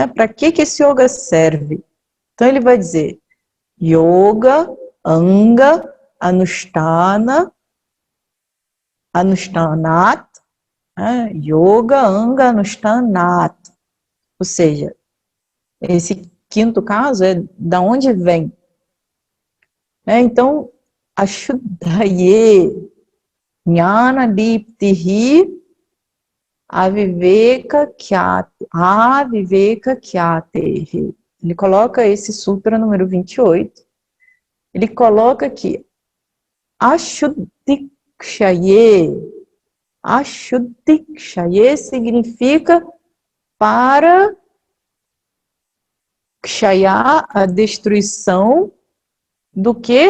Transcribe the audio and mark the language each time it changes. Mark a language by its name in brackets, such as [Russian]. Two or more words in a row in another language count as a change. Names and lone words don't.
[Portuguese] Para que esse yoga serve? Então ele vai dizer [Sanskrit] योग अङ्ग अनुष्ठान अनुष्ठानात्, [Portuguese] né? [Sanskrit] योग अङ्ग अनुष्ठानात्. [Portuguese] Ou seja, esse quinto caso é da onde vem. Então, [Sanskrit] अशुद्धये ज्ञान दीप्तिः अविवेक ख्यातेः. [Portuguese] Ele coloca esse sutra número 28, ele coloca aqui, ashuddhikshaye. Ashuddhikshaye significa para kshaya, a destruição do que?